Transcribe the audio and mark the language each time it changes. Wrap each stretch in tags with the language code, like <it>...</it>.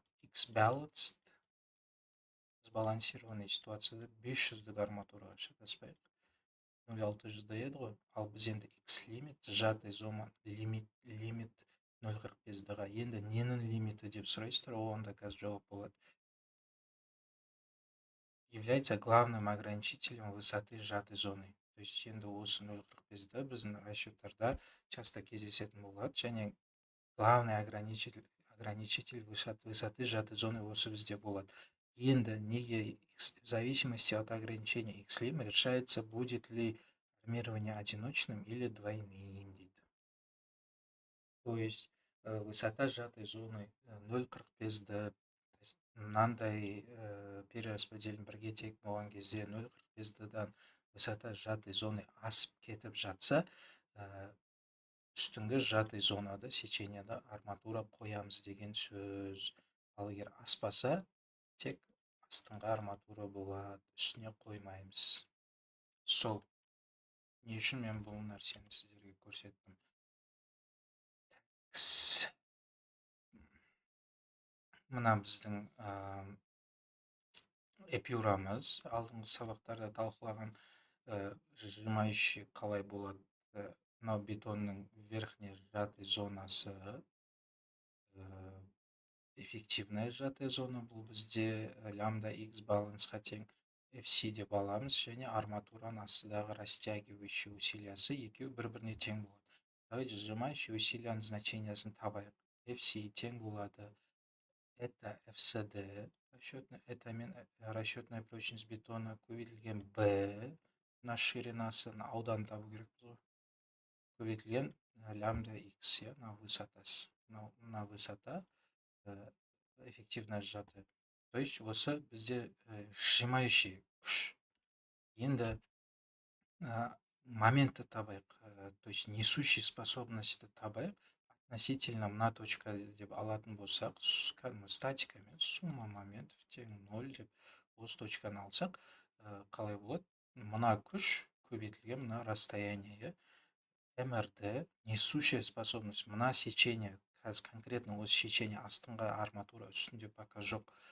<kk>X-balanced сбалансированный ситуацияда 500-дік арматураға шатаспайық. 0,600 еді ғой. Ал біз енді X-лимит, сжатой зона лимит 0,45 D-ға. Енді ненің лимиті деп сұрайсыздар, оған да қазір жауап болады.</kk> <ru>Является главным ограничителем высоты сжатой зоны. То есть</ru> <kk>енді осы 0,45 D біздің расчеттарда часто кездесетін болады.</kk> <ru>Және главный ограничитель высоты сжатой зоны</ru> <kk>осы бізде болады. Енді неге</kk> <ru>в зависимости от ограничения XLIM решается, будет ли армирование одиночным или двойным. То есть высота сжатой зоны 0,45 D.</ru> <kk>Мынандай перераспределен бірге тең болған кезде 0,45 D-дан высота сжатой зоны асып кетіп жатса, үстіңгі сжатый зонада сеченияда арматура қоямыз деген сөз. Ал егер аспаса, тек астыңғы арматура болады, үстіне қоймаймыз. Сол. Не үшін мен бұл нәрсені сіздерге көрсеттім? Мына біздің эпюрамыз. Алдыңғы сабақтарда талқылаған сжимающий қалай болады. Мынау бетонның верхний сжатой зонасы,</kk> <ru>эффективная сжатая зона</ru> <kk>бұл бізде лямбда x балансқа тең FC деп аламыз, және арматураның астыдағы растягивающий усилиясы екеуі бір-біріне тең болады. Давайте сжимающий усилияның значениясын табайық. FC тең болады. Это FCD, это мен</kk> <ru>расчетная прочность бетона</ru> <kk>көбейтілген B, мына ширинасы аудан табу керек ғой. Көбейтілген лямбда x, мына высотасы. Мына высота эффективно сжатая. То есть осы бізде сжимающий күш. Енді моменті табайық, то есть несущий способностьті табайық. Относительно мына точка деп алатын болсақ, статикамен</kk> <ru>сумма моментов</ru> <kk>тең 0 деп осы точканы алсақ, қалай болады? Мына күш көбейтілген мына расстояние, МРД,</kk> <ru>несущая способность,</ru> <kk>мына сечение, конкретно осы сечение астыңғы арматура үстінде пока жоқ,</kk>